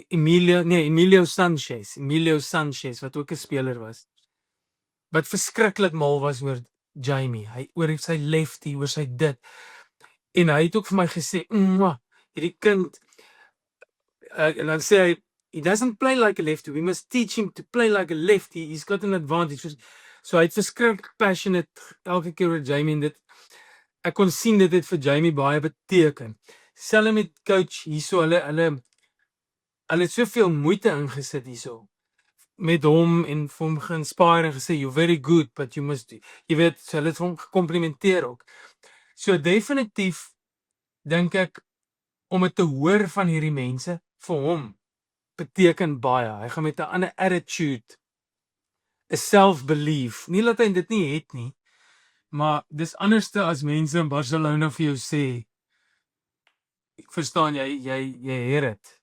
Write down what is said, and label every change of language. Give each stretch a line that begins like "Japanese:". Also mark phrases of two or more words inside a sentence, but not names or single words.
Afrikaans: Emilio Sanchez wat ook 'n speler was. Wat verskriklik mal was oor Jamie. Oor sy lefty, oor sy dit. En hy het ook vir my gesê, hierdie kind, en dan sê hy,
English: he doesn't play like a lefty. We must teach him to play like a lefty. He's got an advantage.
Afrikaans: So hy het verskriklik passionate elke keer oor Jamie en ek kon sien dit het vir Jamie baie beteken. Selfs met coach hierso, hulle het soveel moeite ingesit hierso met hom en vir hom ge-inspire en gesê,
English: you're very good, but you must,
Afrikaans: jy weet, so hulle het hom gekomplimenteer ook. So definitief dink ek om dit te hoor van hierdie mense vir hom beteken baie. Hy gaan met 'n ander attitude, 'n self-belief. Nie dat hy dit nie het nie, maar dis anderste as mense in Barcelona vir jou sê, ek verstaan jy het dit.